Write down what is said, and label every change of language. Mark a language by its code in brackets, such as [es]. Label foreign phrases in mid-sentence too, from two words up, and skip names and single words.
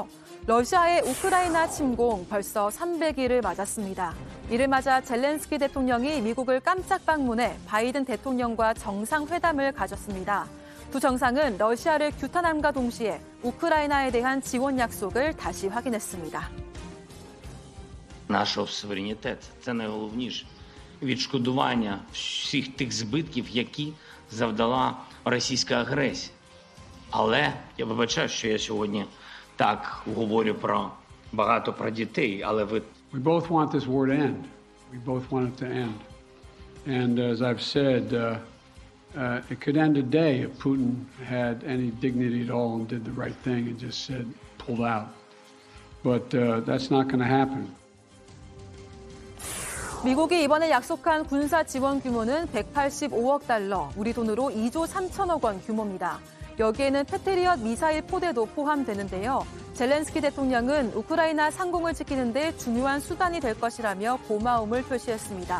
[ko] 러시아의 우크라이나 침공 벌써 300일을 맞았습니다. 이를 맞아 젤렌스키 대통령이 미국을 깜짝 방문해 바이든 대통령과 정상회담을 가졌습니다. 두 정상은 러시아를 규탄함과 동시에 우크라이나에 대한 지원 약속을 다시 확인했습니다. [uk] Наш суверенітет – це найголовніше. Відшкодування всіх тих збитків, які завдала російська агресія. Але я вибачаю, що я сьогодні так говорю багато про дітей, але ви... [en] We both want this war to end. We both want it to end. And as I've said, it could end today if Putin had any dignity at all and did the right thing and just said, pulled out. But that's not going to happen. [ko] 미국이 이번에 약속한 군사 지원 규모는 185억 달러, 우리 돈으로 2조 3천억 원 규모입니다. 여기에는 패트리엇 미사일 포대도 포함되는데요. 젤렌스키 대통령은 우크라이나 상공을 지키는 데 중요한 수단이 될 것이라며 고마움을 표시했습니다.